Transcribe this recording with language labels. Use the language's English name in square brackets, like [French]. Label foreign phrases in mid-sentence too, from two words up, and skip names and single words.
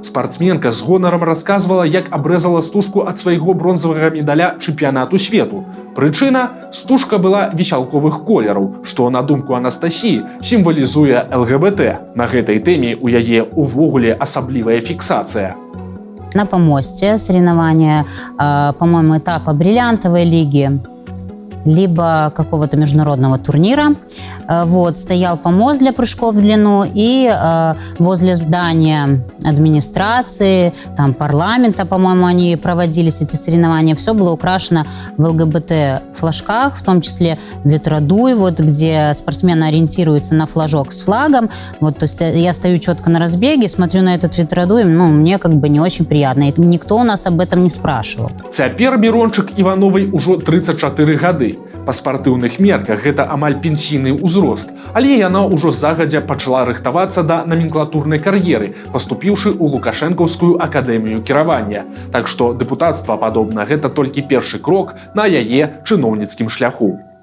[Belarusian] Спартсменка з гонарам расказвала, як абрэзала стужку ад свайго бронзавага медаля чэмпіянату свету. Прычына – стужка была весялковых колераў, што, на думку Анастасіі, сімвалізуе ЛГБТ. На гэтай тэме ў яе увогуле асаблівая фіксацыя. [Russian] На помосте соревнования, по-моему, этапа бриллиантовой лиги, либо какого-то международного турнира. Вот, стоял помост для прыжков в длину, и возле здания администрации, там парламента, по-моему, они проводились, эти соревнования. Все было украшено в ЛГБТ-флажках, в том числе ветродуй, вот, где спортсмены ориентируются на флажок с флагом. Вот, то есть я стою четко на разбеге, смотрю на этот ветродуй, ну, мне как бы не очень приятно. И никто у нас об этом не спрашивал. [Belarusian] Цяпер Мірончык-Івановай ужо 34 гады. Па спартыўных мерках гэта амаль пенсійны ўзрост, але яна ўжо загадзя пачала рыхтавацца да наменклатурнай кар'еры, паступіўшы ў Лукашэнкаўскую акадэмію кіравання. Так што дэпутацтва, падобна, гэта толькі першы крок на яе чыноўніцкім шляху.